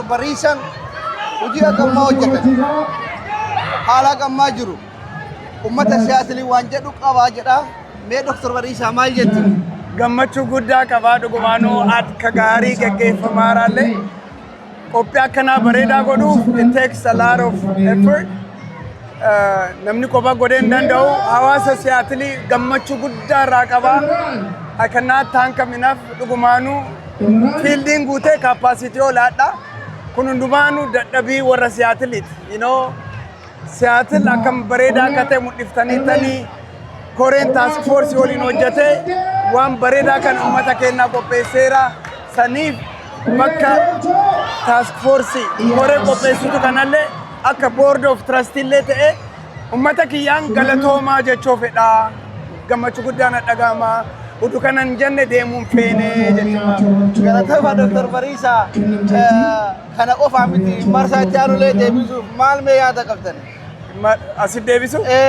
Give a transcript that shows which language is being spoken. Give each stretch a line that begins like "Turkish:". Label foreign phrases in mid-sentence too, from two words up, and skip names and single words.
Oromo: Bariisan hojii hagammaa hojjetan haala hagammaa jiru ummata Siyaatilii waan jedhu qabaa jedha. Mee Dr. Bariisaa maal jettu? Gammachuu guddaa qabaa dhugumaanuu akka gaarii gaggeeffamaaraallee qophii akkanaa bareedaa godhuuf
English: it takes a lot of effort.
Oromo: Namni kophaa godhee hin danda'u hawaasa Siyaatilii gammachuu guddaa irraa qabaa.
English: I cannot thank him enough
Oromo: dhugumaanuu fiildiin guutee kaappaasitii olaadha. Kun hundumaanuu dadhabii warra Siyaatiliiti.
English: You know
Oromo: Siyaatil akkam bareedaa akka ta'e mul'iftaniitanii Koreen
English: task force
Oromo: waliin hojjete waan bareedaa kan uummata keenyaa qopheesseera saniif bakka
English: task force
Oromo: koree qopheessitu kanallee akka
English: board of trustee
Oromo: illee ta'e uummata kiyyaan galatoomaa jechuu fedha gammachuu guddaan dhaga'ama utuu kanan jenne deemuun feene jechuudha. Galatooma Dr. Bariisaa kana qofaa miti marsaa itti aanulee deebisuuf maal mee yaada qabdan? Asif deebisu?